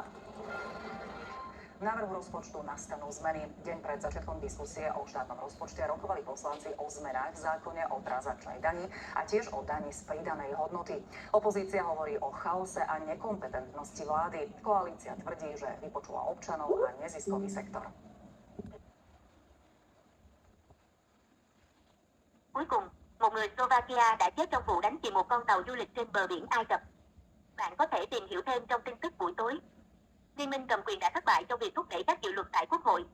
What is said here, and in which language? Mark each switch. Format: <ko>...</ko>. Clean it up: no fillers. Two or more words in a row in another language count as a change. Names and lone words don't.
<sk>V návrhu rozpočtu nastanú zmeny. Deň pred začiatkom diskusie o štátnom rozpočte rokovali poslanci o zmenách v zákone o transakčnej dani a tiež o dani z pridanej hodnoty. Opozícia hovorí o chaose a nekompetentnosti vlády. Koalícia tvrdí, že vypočula občanov a neziskový sektor.</sk> <vi>Cuối cùng, một người Slovakia đã chết trong vụ đánh chìm một con tàu du lịch trên bờ biển Ai Cập. Bạn có thể tìm hiểu thêm trong tin tức buổi tối. Liên minh cầm quyền đã thất bại trong việc thúc đẩy các dự luật tại Quốc hội.</vi>